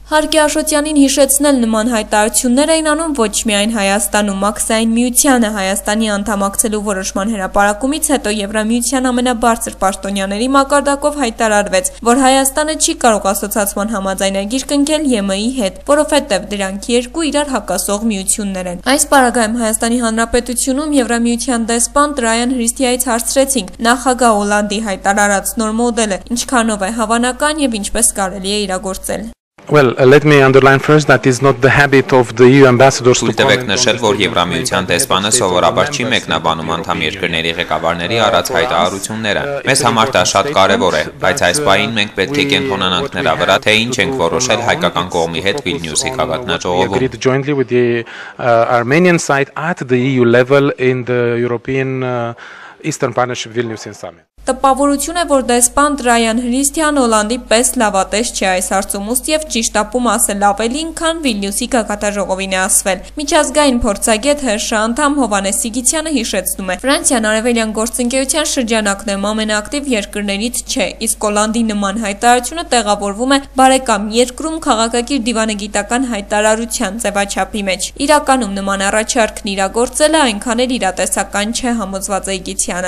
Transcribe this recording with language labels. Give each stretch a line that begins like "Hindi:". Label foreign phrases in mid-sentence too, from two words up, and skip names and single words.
Armenian: Հարկ է Աշոտյանին հիշեցնել նման հայտարարություններ էին անում ոչ միայն Հայաստանում, մաքսային միությանը Հայաստանի անդամակցելու որոշման հրապարակումից հետո Եվրամիության ամենաբարձր պաշտոնյաների մակարդակով հայտարարվեց, որ Հայաստանը չի կարող ասոցիացման համաձայնագիր կնքել ԵՄ-ի հետ, որովհետև դրանք երկու իրար հակասող միություններ են։ Այս պարագայում Հայաստանի Հանրապետությունում Եվրամիության դեսպան Տրայան Հրիստիայից հարցրեցինք նախագահ Օլանդի հայտարարած նոր մոդելը ինչքանով է հավանական եւ ինչպես կարելի է իրագործել։
English: Well, let me underline first that is not the habit of the EU ambassadors to comment.
Armenian: Նշել, որ Եվրամիության դեսպանը սովորաբար չի մեկնաբանում անդամ երկրների ղեկավարների արած հայտարարությունները։ Մեզ համար դա շատ կարևոր է, բայց այս պահին մենք պետք է կենտրոնանանք նրա վրա, թե ինչ ենք որոշել հայկական կողմի հետ Վիլնյուսի քաղաքնաժողովում։
English: Jointly with the Armenian side at the EU level in the European Eastern Partnership Vilnius Summit.
Armenian: Տպավորություն է, որ դեսպան Տրայան Հրիստիան Օլանդի պես լավատես չէ այս հարցում, ուստիև ճիշտ ապում ասել ավելին, քան Վիլնյուսի քաղաքաժողովին է ասվել։ Միջազգային փորձագետ ՀՇ անդամ Հովհաննես Սիգիթյանը հիշեցնում է. Ֆրանսիան արևելյան գործընկերության շրջանակներում ամենաակտիվ երկրներից չէ, իսկ Օլանդի նման հայտարարությունը տեղավորվում է բարեկամ երկրում քաղաքակիր դիվանագիտական հայտարարության ձևաչափի մեջ։ Իրականում նման առաջարկն իրագործելը այնքան էլ իրատեսական չէ, համոզված է Իգիթյանը։